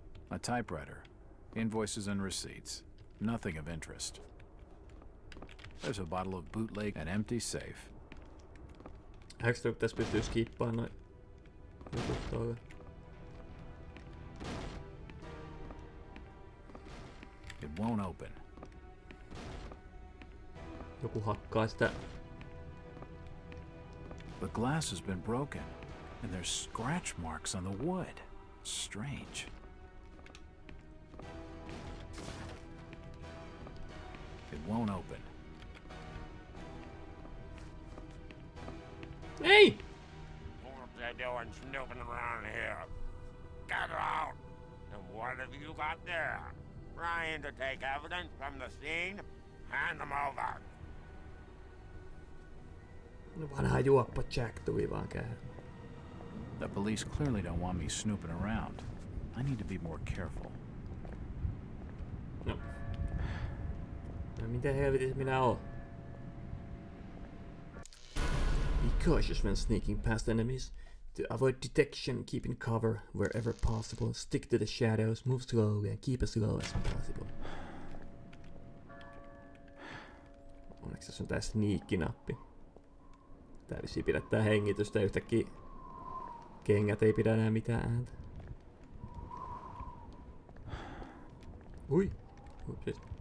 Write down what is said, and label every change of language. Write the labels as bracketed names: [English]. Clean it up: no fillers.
[English] A typewriter, invoices and receipts, nothing of interest. There's a bottle of bootleg, an empty safe. [Finnish] Äkö tässä pystyy skippaamaan noin jutut tuolla? [English] It won't open. [Finnish] Joku hakkaa sitä. [English] The glass has been broken, and there's scratch marks on the wood. Strange. It won't open. Hey! What they doing snooping around here? Get out! And what have you got there? Trying to take evidence from the scene? Hand them over. [Finnish] No vanha juoppa Jack tuli vaan käymään. [English] The police clearly don't want me snooping around. I need to be more careful. [Finnish] No. No miten helvetissä minä oon? [English] Be cautious when sneaking past enemies. To avoid detection, keep in cover wherever possible. Stick to the shadows, move slowly and keep as low as possible. [Finnish] Onneksi tässä on tää sneak-nappi. Tää vissiin pidättää hengitystä yhtäkkiä. Kengät ei pidä enää mitään ääntä. Ui. Upsis.